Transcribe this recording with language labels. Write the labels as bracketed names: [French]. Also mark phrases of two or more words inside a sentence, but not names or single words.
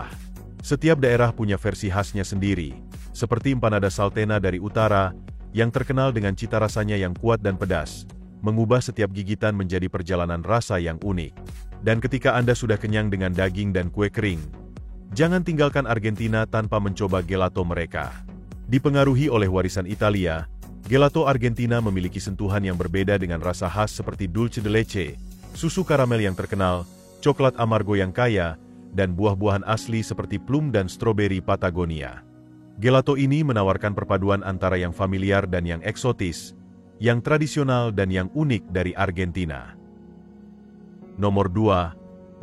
[Indonesian] Setiap daerah punya versi khasnya sendiri, seperti empanada saltena dari utara, yang terkenal dengan cita rasanya yang kuat dan pedas, mengubah setiap gigitan menjadi perjalanan rasa yang unik. Dan ketika Anda sudah kenyang dengan daging dan kue kering, jangan tinggalkan Argentina tanpa mencoba gelato mereka. Dipengaruhi oleh warisan Italia, gelato Argentina memiliki sentuhan yang berbeda dengan rasa khas seperti dulce de leche, susu karamel yang terkenal, coklat amargo yang kaya, dan buah-buahan asli seperti plum dan stroberi Patagonia. Gelato ini menawarkan perpaduan antara yang familiar dan yang eksotis, yang tradisional dan yang unik dari Argentina. Nomor 2.